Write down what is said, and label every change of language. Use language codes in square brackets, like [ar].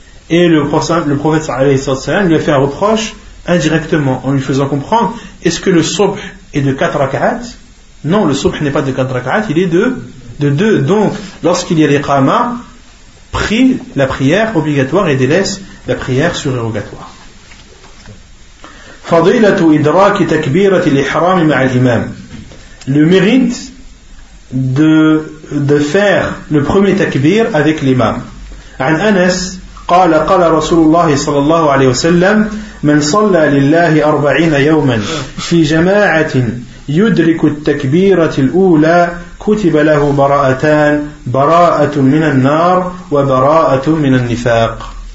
[fr] Et le prophète sallallahu alayhi wa sallam lui a fait un reproche indirectement en lui faisant comprendre, est-ce que le subh est de 4 raka'at? Non, le subh n'est pas de 4 raka'at, il est de 2. Donc, lorsqu'il y a l'iqama, prie la prière obligatoire et délaisse la prière surérogatoire. [ar] فضيلة إدراك تكبيرة الإحرام مع الإمام. [fr] Le mérite de faire le premier takbir avec l'imam. [ar] عن أنس قال قال رسول الله صلى الله عليه وسلم من صلى لله 40 يوما في جماعة يدرك التكبيرة الأولى كتب له براءتان براءة من النار وبراءة من النفاق.